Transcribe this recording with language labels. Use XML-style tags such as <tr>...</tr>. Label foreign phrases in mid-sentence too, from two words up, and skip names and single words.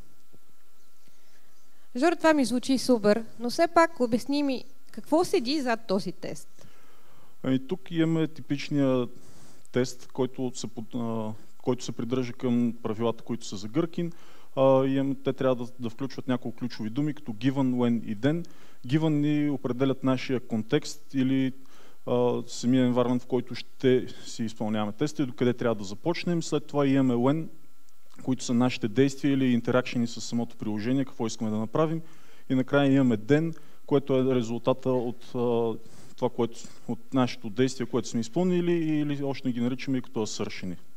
<bg>Жоро, това ми звучи супер, но все пак обясни ми какво седи зад този тест. Тук имаме типичния тест, който се придържа към правилата, които са за Gherkin. Те трябва да включват няколко ключови думи, като given, when и then. Given ни определят нашия контекст или самия environment, в който ще си изпълняваме теста и докъде трябва да започнем. След това имаме when, които са нашите действия или интеракшени с самото приложение, какво искаме да направим. И накрая имаме then, което е резултата от това, от нашето действие, което сме изпълнили, или още не ги наричаме и като assertion.</bg>